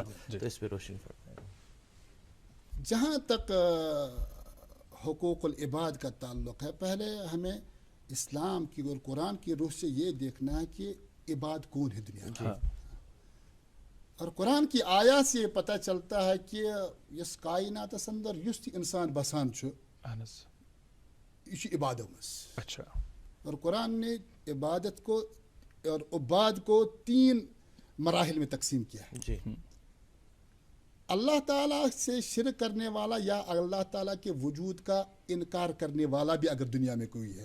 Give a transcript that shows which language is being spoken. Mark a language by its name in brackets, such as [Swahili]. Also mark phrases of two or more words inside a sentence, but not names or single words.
[Urdu] تو اس پہ روشن فرمائیں. جہاں تک حقوق العباد کا تعلق ہے, پہلے ہمیں اسلام کی اور قرآن کی روح سے یہ دیکھنا ہے کہ عباد کون ہے دنیا میں. اور قرآن کی آیات سے یہ پتہ چلتا ہے کہ [Kashmiri] یس کائنات اندر یس تہ انسان بسان چھُ یہ چھُ عبادو مز. [Urdu] اچھا. اور قرآن نے عبادت کو اور عباد کو 3 مراحل میں تقسیم کیا ہے. جی. اللہ تعالیٰ سے شرک کرنے والا یا اللہ تعالیٰ کے وجود کا انکار کرنے والا بھی اگر دنیا میں کوئی ہے,